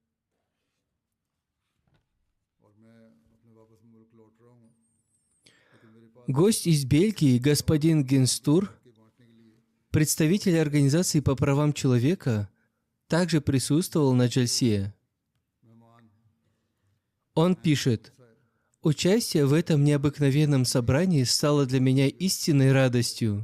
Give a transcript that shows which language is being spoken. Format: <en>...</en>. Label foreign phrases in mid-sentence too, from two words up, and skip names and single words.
<ur>اور میں اپنے واپس ملک لوٹ رہا ہوں.</ur> <ru>Гость из Бельгии, господин Генстур, представитель организации по правам человека, также присутствовал на Джальсе. Он пишет: «Участие в этом необыкновенном собрании стало для меня истинной радостью.</ru>